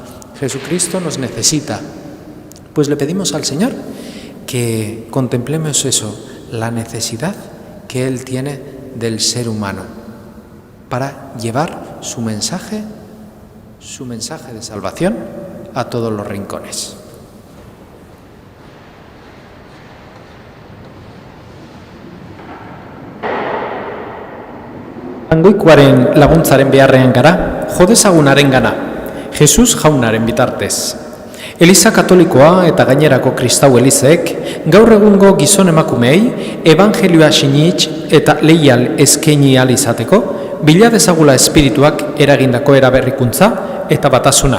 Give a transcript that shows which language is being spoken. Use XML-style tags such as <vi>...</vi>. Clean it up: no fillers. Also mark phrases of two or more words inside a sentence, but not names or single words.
<es>Jesucristo nos necesita. Pues le pedimos al Señor que contemplemos eso, la necesidad que Él tiene del ser humano para llevar su mensaje de salvación a todos los rincones.</es> <eu>Angoikoaren laguntzaren beharrean gara, jo dezagunaren gana, Jesus jaunaren bitartez. Eliza katolikoa eta gainerako kristau elizek gaur egungo gizon emakumeei evangelioa sinitz eta leial eskaini ahal izateko bila dezagula espirituak eragindako eraberrikuntza eta batasuna.</eu>